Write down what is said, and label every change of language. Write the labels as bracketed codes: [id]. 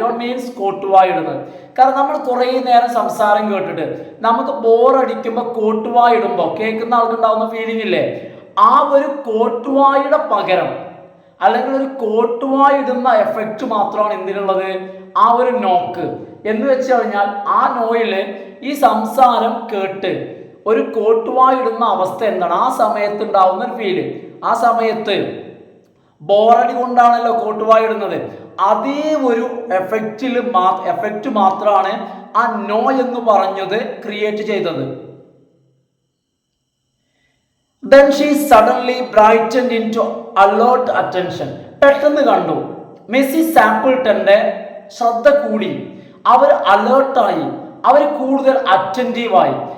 [ml] യോൺ means കോട്ടുവായിടുന്നത്. കാരണം നമ്മൾ കുറേ നേരം സംസാരം കേട്ടിട്ട് നമുക്ക് ബോറടിക്കുമ്പോൾ കോട്ടുവായിടുമ്പോൾ കേൾക്കുന്ന ആൾക്കുണ്ടാവുന്ന ഫീലിംഗ് ഇല്ലേ, ആ ഒരു കോട്ടുവായുടെ പകരം അല്ലെങ്കിൽ ഒരു കോട്ടുവായിടുന്ന എഫക്റ്റ് മാത്രമാണ് എന്തിനുള്ളത്, ആ ഒരു നോക്ക് എന്ന് വെച്ച് കഴിഞ്ഞാൽ ആ നോയില് ഈ സംസാരം കേട്ട് ഒരു കോട്ടുവായിടുന്ന അവസ്ഥ എന്താണ് ആ സമയത്ത് ഉണ്ടാവുന്ന ഒരു ഫീല്. ആ സമയത്ത് ബോറടി കൊണ്ടാണല്ലോ കോട്ടുവായിടുന്നത്. അതേ ഒരു എഫക്റ്റ് മാത്രമാണ് ആ നോ എന്ന് പറഞ്ഞത് ക്രിയേറ്റ് ചെയ്തത്. [en] Then she suddenly brightened into alert attention. [ml] പെട്ടെന്ന് കണ്ടു മിസ്സിസ് ആപ്പിൾട്ടന്റെ ശ്രദ്ധ കൂടി, അവർ അലേർട്ടായി, അവർ കൂടുതൽ അറ്റൻറ്റീവായി.